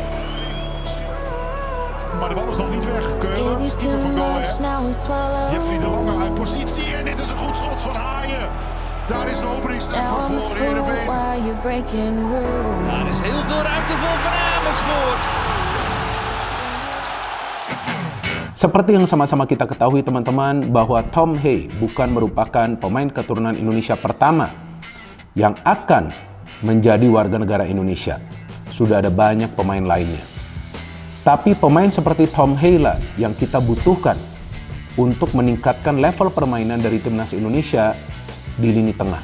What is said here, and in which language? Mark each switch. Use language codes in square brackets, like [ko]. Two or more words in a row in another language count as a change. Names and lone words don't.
[nl] Maar de bal is nog niet weg. Keulen, keeper van Go Ahead. Jeffrey de Lange uit positie. En dit is een goed schot van Haaien. Daar is de openingstreffer voor Heerenveen. Er is heel veel ruimte voor Van Amersfoort. [id] Seperti yang sama-sama kita ketahui teman-teman bahwa Tom Haye bukan merupakan pemain keturunan Indonesia pertama yang akan menjadi warga negara Indonesia. Sudah ada banyak pemain lainnya. Tapi pemain seperti Tom Haye lah yang kita butuhkan untuk meningkatkan level permainan dari timnas Indonesia di lini tengah.